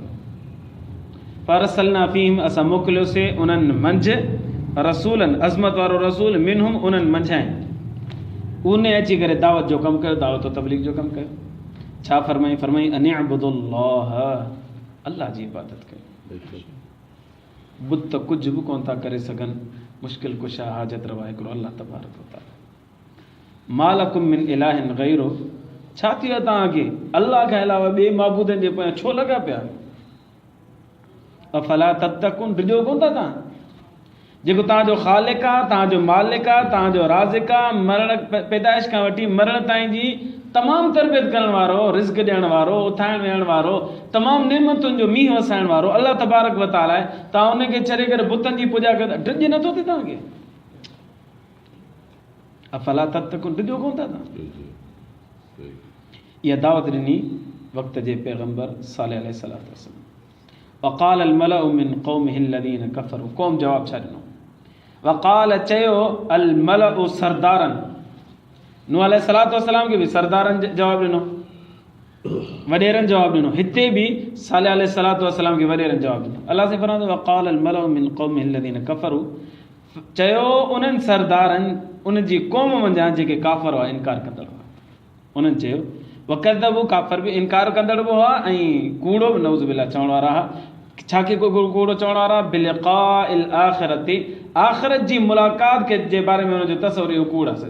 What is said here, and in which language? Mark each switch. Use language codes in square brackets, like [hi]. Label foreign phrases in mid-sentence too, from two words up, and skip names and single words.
[ar] فأرسلنا فيهم, [sd] असां मोकिलियोसीं उन्हनि मंझि रसूलन, अज़मत वारो रसूल, मिनहुम, उन्हनि मंझां। उन अची करे दावत जो कमु कयो, दावत व तबलीग जो कमु कयो। छा फरमाई? फरमाई अनिअबुदुल्लाह, अल्लाह जी इबादत कयो। बुत त कुझु बि कोन था करे सघनि, मुश्किल कुशा हाजत रवा हिकिड़ो अल्लाह [ar] تبارك وتعالى. ما لكم من إله غيره, [sd] छा थी वियो तव्हांखे? अल्लाह खां अलावा ॿिए माबूदनि जे पोयां छो लॻा पिया? [ar] أفلا تتقون, [sd] डिॼो कोन था तव्हां? जेको तव्हांजो ख़ालिक आहे, तव्हांजो मालिक आहे, तव्हांजो राज़िक आहे, मरण पैदाइश खां वठी मरण ताईं जी तमामु तरबियत करण वारो, रिज़्क़ ॾियण वारो, उथाइण वेहण वारो, तमामु नेमतुनि जो मींहुं वसाइण वारो अल्लाह [ar] تبارك وتعالى [sd] आहे। तव्हां उनखे छॾे करे बुतनि जी पूॼा कयो, ड्रिज नथो थिए तव्हांखे? [ar] أفلا تتقون, [sd] डिॼो कोन था तव्हां? इहा दावत ॾिनी वक़्त जे पैगंबर सालिह [ar] عليه الصلاة والسلام. وقال الملأ من قومه الذين كفروا, [sd] क़ौम जवाब छा ॾिनो? वक़ाल चयो [ar] الملأ [sd] सरदारनि, नूह [ar] عليه الصلاة والسلام [sd] खे बि सरदारनि जवाब ॾिनो, वॾेरनि जवाब ॾिनो। हिते बि सालिह [ar] عليه الصلاة والسلام [sd] खे वॾेरनि जवाब ॾिनो। अलाह से फरमातो [ar] وقال الملأ من قومه الذين كفروا, [sd] चयो उन्हनि सरदारनि उन जी क़ौम मंझां जेके काफ़र हुआ, इनकार कंदड़ हुआ। उन्हनि चयो वकज़बू, काफ़र बि इनकार कंदड़ बि हुआ ऐं कूड़ो बि [ar] نعوذ بالله [sd] चवण वारा हुआ। छा के कूड़ो चवण वारा? [ar] بلقاء الآخرة, [sd] आख़िरत जी मुलाक़ात के जे बारे में हुनजो तसवुर इहो कूड़ आहे सॼो।